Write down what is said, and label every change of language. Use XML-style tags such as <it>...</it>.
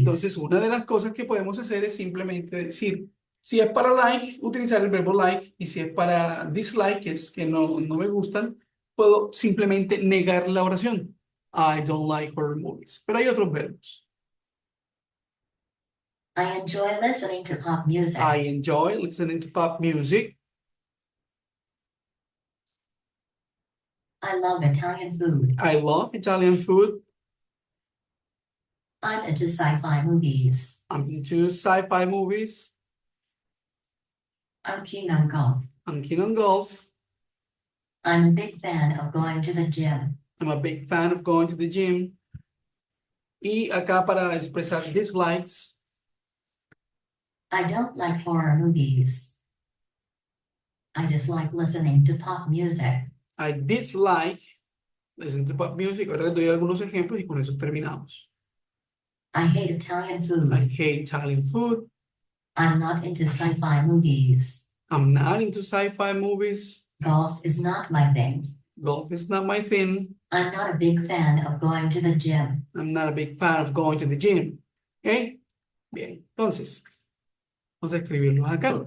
<es>entonces una de las cosas que podemos hacer es simplemente decir, si es para like, utilizar el verbo like, y si es para dislike, que es que no me gustan, puedo simplemente negar la oración.</es> <en>I don't like horror movies.</en> <es>Pero hay otros verbos.</es> <en>I enjoy listening to pop music. I enjoy listening to pop music. I love Italian food. I love Italian food. I'm into sci-fi movies. I'm into sci-fi movies. I'm keen on golf. I'm keen on golf. I'm a big fan of going to the gym. I'm a big fan of going to the gym.</en> <es>Y acá para expresar dislikes,</es> <en>I don't like horror movies. I dislike listening to pop music. I dislike listening to pop music.</en> <es>Ahora les doy algunos ejemplos y con eso terminamos.</es> <en>I hate Italian food. I hate Italian food. I'm not into sci-fi movies. I'm not into sci-fi movies. Golf is not my thing. Golf is not my thing. I'm not a big fan of going to the gym. I'm not a big fan of going to the gym. ¿Ok?</en> <es>Bien, entonces, vamos a escribirlos acá.</es>